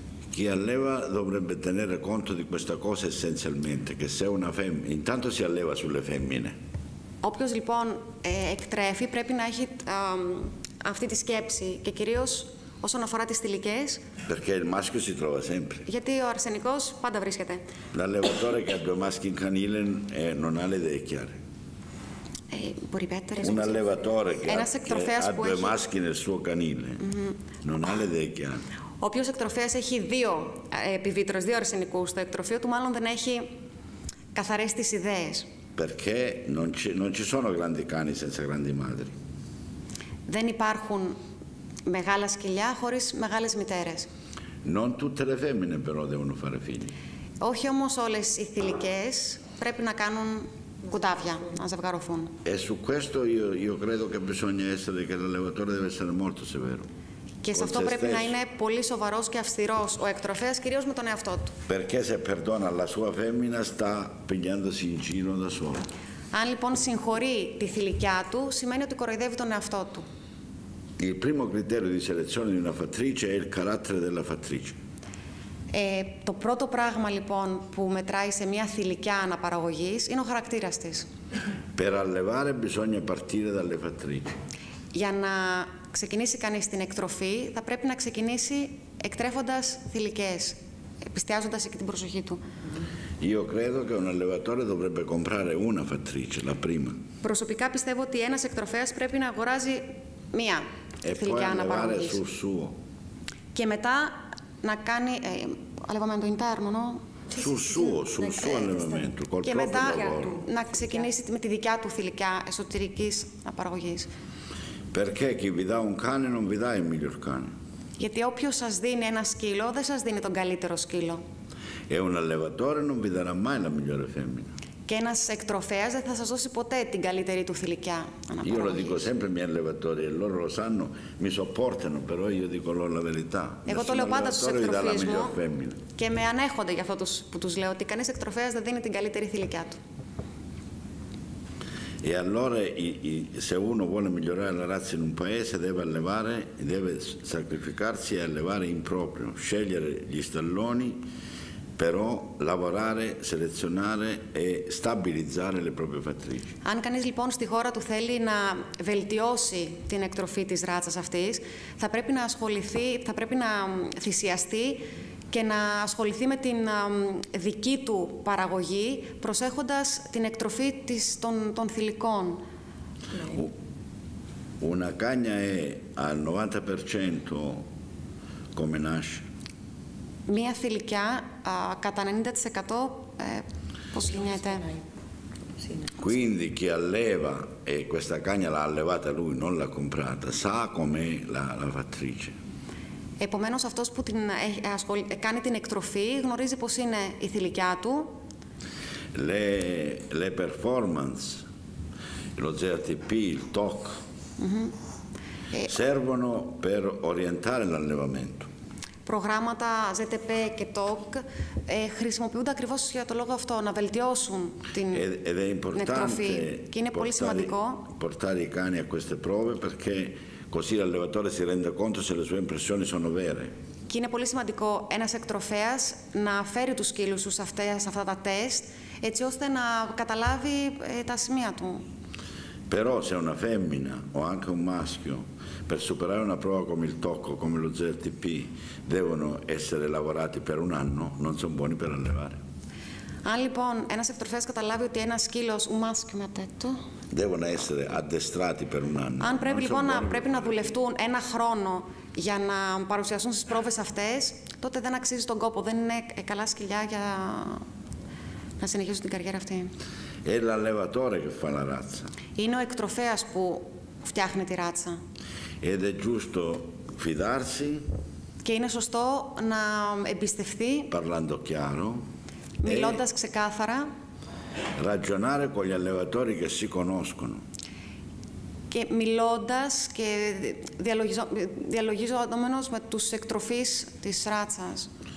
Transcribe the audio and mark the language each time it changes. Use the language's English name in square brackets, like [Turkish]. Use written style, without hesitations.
[Italian] Chi alleva dovrebbe tenere conto di questa cosa essenzialmente, che se una femmina, intanto si alleva sulle femmine. [Greek] Όποιος λοιπόν εκτρέφει πρέπει να έχει αυτή τη σκέψη και κυρίως όσον αφορά τις θηλυκές. [Italian] Perché il maschio si trova sempre. [Greek] Γιατί ο αρσενικός πάντα βρίσκεται. [Italian] L'allevatore che ha due maschi in canile non ha le idee chiare. Un allevatore che ha due maschi nel suo canile non ha le idee chiare. [Greek] Όποιος εκτροφέας έχει δύο επιβίτρους, δύο αρσενικούς στο εκτροφείο του, μάλλον δεν έχει καθαρές τις ιδέες. [Italian] Perché non ci sono grandi cani senza grandi madri. [Greek] Δεν υπάρχουν μεγάλα σκυλιά χωρίς μεγάλες μητέρες. [Italian] Non tutte le femmine però devono fare figli. [Greek] Όχι όμως όλες οι θηλυκές πρέπει να κάνουν κουτάβια, να ζευγαρωθούν. [Italian] E su questo io credo che bisogna essere, che l'allevatore deve essere molto severo. [Greek] Και σε αυτό πρέπει να είναι πολύ σοβαρός και αυστηρός ο εκτροφέας, κυρίως με τον εαυτό του. [Italian] Perché se perdona la sua femmina sta pigliandosi in giro da solo. [Greek] Αν λοιπόν συγχωρεί τη θηλυκιά του, σημαίνει ότι κοροϊδεύει τον εαυτό του. [Italian] Il primo criterio di selezione di una fattrice è il carattere della fattrice. [Greek] Το πρώτο πράγμα λοιπόν που μετράει σε μια θηλυκιά αναπαραγωγής είναι ο χαρακτήρας της. [Italian] Per allevare bisogna partire dalle fattrici. [Greek] Για να ξεκινήσει κανείς την εκτροφή, θα πρέπει να ξεκινήσει εκτρέφοντας θηλυκές, εστιάζοντας εκεί την προσοχή του. [Italian] Io credo che un allevatore dovrebbe comprare una fattrice, la prima. [Greek] Προσωπικά πιστεύω ότι ένας εκτροφέας πρέπει να αγοράζει μία θηλυκιά αναπαραγωγής. Και μετά να κάνει [Italian] allevamento interno, no? Sul suo allevamento, col [Greek] και [Italian] proprio [Greek] μετά [Italian] lavoro. [Greek] να ξεκινήσει με τη δικιά του θηλυκιά εσωτερικής απαραγωγής. [Italian] Perché chi vi dà un cane non vi dà il miglior cane. [Greek] Γιατί όποιος σας δίνει ένα σκύλο, δεν σας δίνει τον καλύτερο σκύλο. [Italian] E un allevatore non vi darà mai la migliore femmina. [Greek] Και ένας εκτροφέας δεν θα σας δώσει ποτέ την καλύτερη του θηλυκιά αναπαραγωγής. [Italian] Io lo dico sempre ai miei allevatori e loro lo sanno, mi sopportano, però io dico loro la verità. [Greek] Εγώ το λέω πάντα στους εκτροφείς μου και με ανέχονται για αυτό που τους λέω, ότι κανείς εκτροφέας δεν δίνει την καλύτερη θηλυκιά του. [Italian] E allora se uno vuole migliorare la razza in un paese deve allevare, deve sacrificarsi e allevare in proprio, scegliere gli stalloni, però lavorare, selezionare e stabilizzare le proprie fattrici. [Greek] Αν κανείς λοιπόν στη χώρα του θέλει να βελτιώσει την εκτροφή της ράτσας αυτής, θα πρέπει να ασχοληθεί, θα πρέπει να θυσιαστεί και να ασχοληθεί με την δική του παραγωγή, προσέχοντας την εκτροφή των θηλυκών. [Italian] Una cagna è al 90% come nasce. [Greek] Μία θηλυκιά κατά 90% πώς γεννιέται. [Italian] Quindi chi alleva, e questa cagna l'ha allevata lui, non l'ha comprata, sa com'è la fattrice. [Greek] Επομένως, αυτός που κάνει την εκτροφή γνωρίζει πώς είναι η θηλυκιά του. [Italian] Le performance, lo ZTP, il TOC, servono per orientare l'allevamento. [Greek] Προγράμματα ZTP και TOC χρησιμοποιούνται ακριβώς για το λόγο αυτό, να βελτιώσουν την εκτροφή. Και είναι πολύ σημαντικό [Italian] portare i cani a queste prove perché così l'allevatore si rende conto se le sue impressioni sono vere. [Greek] Και είναι πολύ σημαντικό ένας εκτροφέας να φέρει τους σκύλους του σε αυτά τα τεστ, έτσι ώστε να καταλάβει τα σημεία του. [Italian] Però se una femmina o anche un maschio per superare una prova come il tocco, come lo ZTP, devono essere lavorati per un anno, non sono buoni per allevare. [Greek] Αν λοιπόν ένας εκτροφέας καταλάβει ότι ένας σκύλος [Italian] devono essere addestrati per un anno. [Greek] Αν πρέπει λοιπόν πρέπει να δουλευτούν ένα χρόνο για να παρουσιαστούν στις πρόβες αυτές, τότε δεν αξίζει τον κόπο, δεν είναι καλά σκυλιά για να συνεχίσουν την καριέρα αυτή. [Italian] È l'allevatore che fa la razza. [Greek] Είναι ο εκτροφέας που φτιάχνει τη ράτσα. [Italian] Ed è giusto fidarsi. [Greek] Και είναι σωστό να εμπιστευτεί. [Italian] Parlando chiaro. [Greek] Μιλώντας ξεκάθαρα. [Italian] Ragionare con gli allevatori che si conoscono. [Greek] Και μιλώντας και διαλογίζοντας με τους εκτροφείς της ράτσας.